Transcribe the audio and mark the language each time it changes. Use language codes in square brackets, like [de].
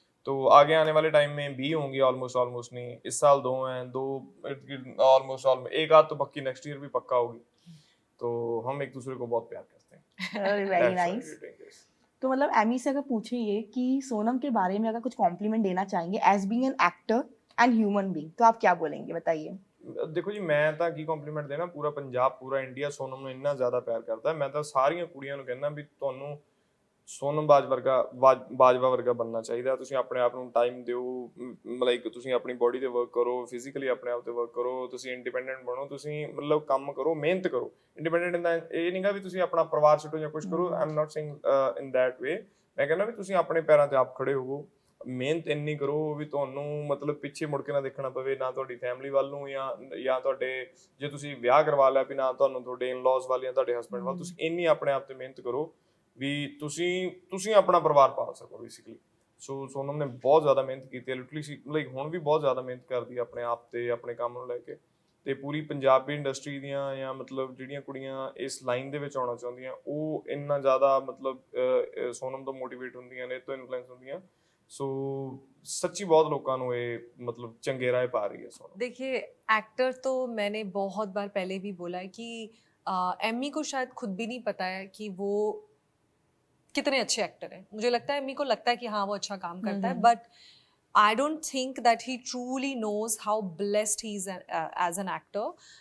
[hi] तो आगे आने वाले टाइम में भी होंगी, ऑलमोस्ट नहीं, इस साल 2 हैं, 2 ऑलमोस्ट एक आध तो पक्की नेक्स्ट ईयर भी पक्का होगी। तो हम एक दूसरे को बहुत प्यार करते हैं। [en] Very That's why nice. we're doing this. [hi] तो मतलब एमी से अगर पूछे ये कि सोनम के बारे में अगर कुछ कॉम्प्लीमेंट देना चाहेंगे [en] as being an actor and human being, [hi] तो आप क्या बोलेंगे, बताइए। [pa] ਦੇਖੋ ਜੀ ਮੈਂ ਤਾਂ ਕੀ ਕੰਪਲੀਮੈਂਟ ਦੇਣਾ, ਪੂਰਾ ਪੰਜਾਬ ਪੂਰਾ ਇੰਡੀਆ ਸੋਨਮ ਨੂੰ ਇੰਨਾ ਜ਼ਿਆਦਾ ਪਿਆਰ ਕਰਦਾ ਹੈ। ਮੈਂ ਤਾਂ ਸਾਰੀਆਂ ਕੁੜੀਆਂ ਨੂੰ ਕਹਿੰਦਾ ਵੀ ਤੁਹਾਨੂੰ ਸੋਨਮ ਬਾਜਵਾ ਵਰਗਾ ਬਣਨਾ ਚਾਹੀਦਾ। ਤੁਸੀਂ ਆਪਣੇ ਆਪ ਨੂੰ ਟਾਈਮ ਦਿਓ, ਲਾਈਕ ਤੁਸੀਂ ਆਪਣੀ ਬੋਡੀ ਤੇ ਵਰਕ ਕਰੋ, ਫਿਜ਼ੀਕਲੀ ਆਪਣੇ ਆਪ ਤੇ ਵਰਕ ਕਰੋ, ਤੁਸੀਂ ਇੰਡੀਪੈਂਡੈਂਟ ਬਣੋ, ਤੁਸੀਂ ਮਤਲਬ ਕੰਮ ਕਰੋ, ਮਿਹਨਤ ਕਰੋ। ਇੰਡੀਪੈਂਡੈਂਟ ਇਨ ਇਹ ਨਹੀਂਗਾ ਵੀ ਤੁਸੀਂ ਆਪਣਾ ਪਰਿਵਾਰ ਛੱਡੋ ਜਾਂ ਕੁਝ ਕਰੋ, [en] I am not saying in that way. [pa] ਮੈਂ ਕਹਿੰਦਾ ਵੀ ਤੁਸੀਂ ਆਪਣੇ ਪੈਰਾਂ ਤੇ ਆਪ ਖੜੇ ਹੋਵੋ, ਮਿਹਨਤ ਇੰਨੀ ਕਰੋ ਵੀ ਤੁਹਾਨੂੰ ਮਤਲਬ ਪਿੱਛੇ ਮੁੜ ਕੇ ਨਾ ਦੇਖਣਾ ਪਵੇ, ਨਾ ਤੁਹਾਡੀ ਫੈਮਿਲੀ ਵੱਲ ਨੂੰ ਜਾਂ ਤੁਹਾਡੇ ਜੇ ਤੁਸੀਂ ਵਿਆਹ ਕਰਵਾ ਲਿਆ ਵੀ ਨਾ ਤੁਹਾਨੂੰ ਤੁਹਾਡੇ ਇਨ-ਲॉज ਵੱਲ ਜਾਂ ਤੁਹਾਡੇ ਹਸਬੈਂਡ ਵੱਲ, ਤੁਸੀਂ ਇੰਨੀ ਆਪਣੇ ਆਪ ਤੇ ਮਿਹਨਤ ਕਰੋ ਵੀ ਤੁਸੀਂ ਆਪਣਾ ਪਰਿਵਾਰ ਪਾਲ ਸਕੋ ਬੇਸਿਕਲੀ। ਸੋ ਸੋਨਮ ਨੇ ਬਹੁਤ ਜ਼ਿਆਦਾ ਮਿਹਨਤ ਕੀਤੀ ਹੈ, ਲਿਟਰਲੀ ਲਾਈਕ ਹੁਣ ਵੀ ਬਹੁਤ ਜ਼ਿਆਦਾ ਮਿਹਨਤ ਕਰਦੀ ਹੈ ਆਪਣੇ ਆਪ ਤੇ, ਆਪਣੇ ਕੰਮ ਨੂੰ ਲੈ ਕੇ। ਤੇ ਪੂਰੀ ਪੰਜਾਬੀ ਇੰਡਸਟਰੀ ਦੀਆਂ ਜਾਂ ਮਤਲਬ ਜਿਹੜੀਆਂ ਕੁੜੀਆਂ ਇਸ ਲਾਈਨ ਦੇ ਵਿੱਚ ਆਉਣਾ ਚਾਹੁੰਦੀਆਂ, ਉਹ ਇੰਨਾ ਜ਼ਿਆਦਾ ਮਤਲਬ ਸੋਨਮ ਤੋਂ ਮੋਟੀਵੇਟ ਹੁੰਦੀਆਂ ਨੇ, ਇਹ ਤੋਂ ਇਨਫਲੂਐਂਸ ਹੁੰਦੀਆਂ। सो सच्ची बहुत लोगों को ये मतलब चंगे राह पा रही है सोनम। [hi] देखिए, एक्टर तो मैंने बहुत बार पहले भी बोला है कि एमी को शायद खुद भी नहीं पता है कि वो कितने अच्छे एक्टर हैं। मुझे लगता है एमी को लगता है कि हाँ वो अच्छा काम करता है, [en] But I don't think that he truly knows how blessed he is as an actor.